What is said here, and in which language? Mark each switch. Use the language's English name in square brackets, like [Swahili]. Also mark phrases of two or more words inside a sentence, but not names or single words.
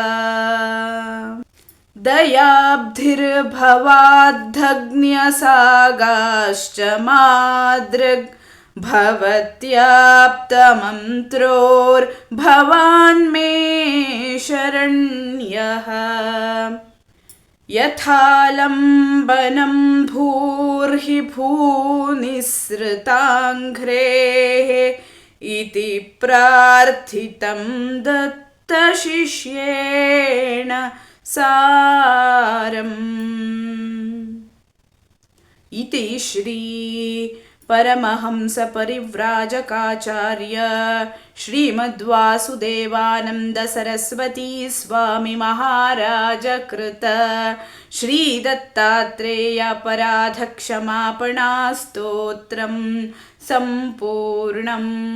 [Sanskrit] ದಯಾಬ್ಧಿರ್ಭವಾದ್ದಗ್ನ್ಯಸಾಗಾಶ್ಚ ಮಾದೃಗ್ ಭವತ್ಯಾಪ್ತಮಂತ್ರೋರ್ಭವಾನ್ ಮೇ ಶರಣ್ಯಃ. ಯಥಾಲಂಬನಂ ಭೂರ್ಹಿ ಭೂನಿಸೃತಾಂಘ್ರೇಃ ಇತಿ ಪ್ರಾರ್ಥಿತಂ ದತ್ತಶಿಷ್ಯೇಣ ಸಾರಂ. ಇತಿ ಶ್ರೀ ಪರಮಹಂಸ ಪರಿವ್ರಾಜಕಾಚಾರ್ಯ ಶ್ರೀಮದ್ವಾಸುದೇವಾನಂದ ಸರಸ್ವತೀ ಸ್ವಾಮಿ ಮಹಾರಾಜ ಕೃತ ಶ್ರೀ ದತ್ತಾತ್ರೇಯ ಅಪರಾಧ ಕ್ಷಮಾಪಣಾ ಸ್ತೋತ್ರಂ ಸಂಪೂರ್ಣಂ.